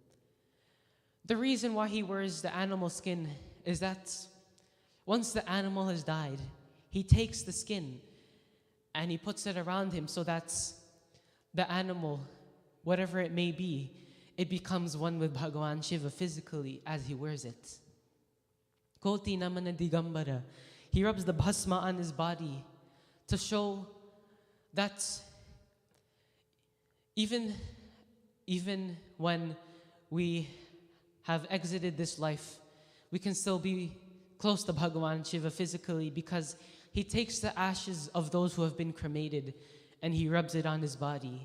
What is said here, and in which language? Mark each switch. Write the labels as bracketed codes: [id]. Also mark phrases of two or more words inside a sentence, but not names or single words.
[en] The reason why he wears the animal skin is that once the animal has died, he takes the skin and he puts it around him so that the animal, whatever it may be, it becomes one with Bhagavan Shiva physically as he wears it. [hi] कोटि नमन दिगम्बर. [en] He rubs the bhasma on his body to show that even when we have exited this life, we can still be close to Bhagavan Shiva physically because he takes the ashes of those who have been cremated and he rubs it on his body.